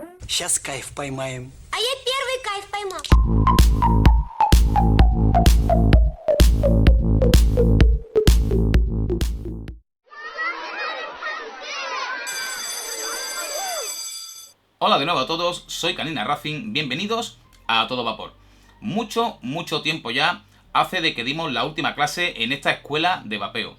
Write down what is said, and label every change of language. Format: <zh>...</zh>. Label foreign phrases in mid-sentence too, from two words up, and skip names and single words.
<ru>Сейчас кайф поймаем. А я первый кайф поймал.</ru> <es>Hola de nuevo a todos, soy Canina Racing, bienvenidos a Todo Vapor. Mucho tiempo ya hace de que dimos la última clase en esta escuela de vapeo.</es>